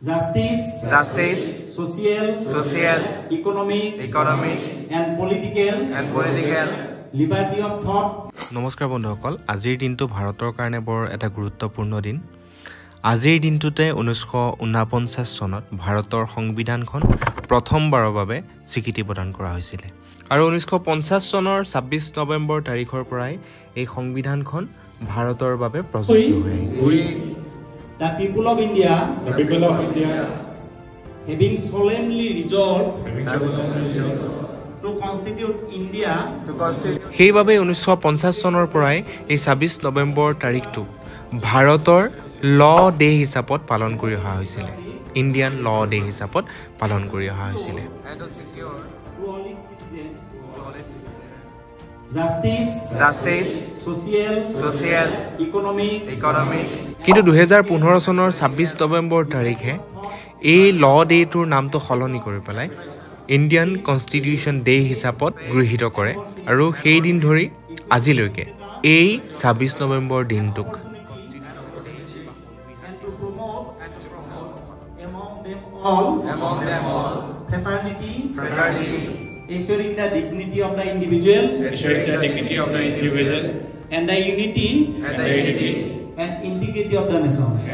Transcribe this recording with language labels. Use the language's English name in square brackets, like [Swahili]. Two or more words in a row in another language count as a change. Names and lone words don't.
[English] justice, social, economic, and political liberty of thought. [Assamese] নমস্কাৰ বন্ধুসকল, আজিৰ দিনটো ভাৰতৰ কাৰণে বৰ এটা গুৰুত্বপূৰ্ণ দিন। আজিৰ দিনটোতে 1949 চনত ভাৰতৰ সংবিধানখন প্ৰথমবাৰৰ বাবে স্বীকৃতি প্ৰদান কৰা হৈছিল। আৰু 1950 চনৰ 26 নৱেম্বৰ তাৰিখৰ পৰাই এই সংবিধানখন ভাৰতৰ বাবে প্ৰযোজ্য হৈ আহিছে। [English] The people of India having solemnly resolved to constitute India, [Assamese] সেইবাবে 1950 চনৰ পৰাই এই 26 নৱেম্বৰ তাৰিখটো ভাৰতৰ [English] law day [Assamese] হিচাপত পালন কৰি অহা হৈছিল। [English] Indian law day [Assamese] হিচাপত পালন কৰি অহা হৈছিল। [English] justice, social, economic. [Assamese] কিন্তু 2015 চনৰ 26 নৱেম্বৰ তাৰিখে এই [English] law dayটোৰ [Assamese] নামটো সলনি কৰি পেলাই [English] Indian Constitution Day [Assamese] হিচাপত গৃহীত কৰে আৰু সেই দিন ধৰি আজিলৈকে এই 26 নৱেম্বৰ দিনটোক [English] among them all fraternity, assuring the dignity of the individual, and the unity and integrity of the nation.